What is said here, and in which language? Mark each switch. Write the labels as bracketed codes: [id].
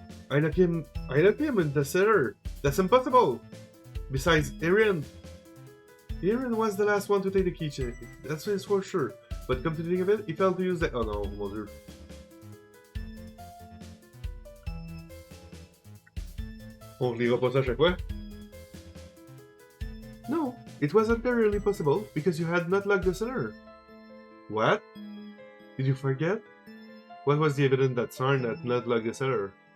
[en] I locked him in the cellar. That's impossible! Besides, Aaron was the last one to take the keychain. That's for sure. But come to think of it, he failed to use the... [fr] Oh non, mon dieu. On relira pas ça à chaque fois? No, [en] It wasn't really possible because you had not locked the cellar. What? Did you forget? What was the evidence that Sarn had not locked the cellar?